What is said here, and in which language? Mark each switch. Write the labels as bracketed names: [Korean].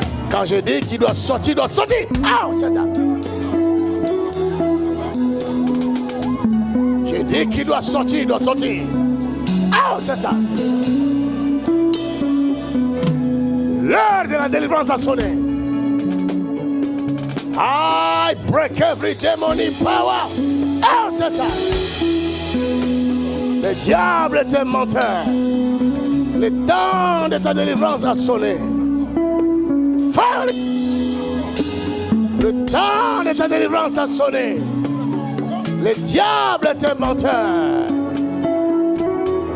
[French] Quand je dis qu'il doit sortir, il doit sortir. Je dis qu'il doit sortir, il doit sortir. L'heure de la délivrance a sonné. [English] I break every demonic power. Satan. [French] Le diable est un menteur. Le temps de ta délivrance a sonné. Le temps de ta délivrance a sonné. Le diable est un menteur.